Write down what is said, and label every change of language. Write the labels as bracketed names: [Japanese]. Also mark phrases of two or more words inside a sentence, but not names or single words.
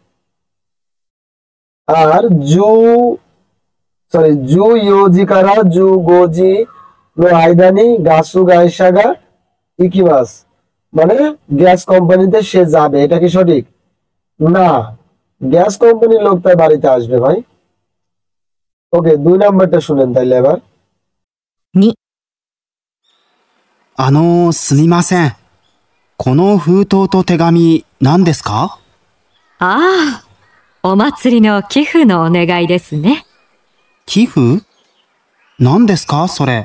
[Bangla] আর [Japanese] 14時から15時の間にガス会社が行きます, [Bangla] মানে গ্যাস কোম্পানিতে সে যাবে, এটা কি সঠিক? না, গ্যাস কোম্পানির লোক তার বাড়িতে আসবে ভাই। ওকে, 2 নাম্বারটা শুনেন তাইলে এবার। [Japanese] 2、すみません。この封筒と手紙、何ですか？ああ、お祭りの寄付のお願いですね。寄付？何ですかそれ。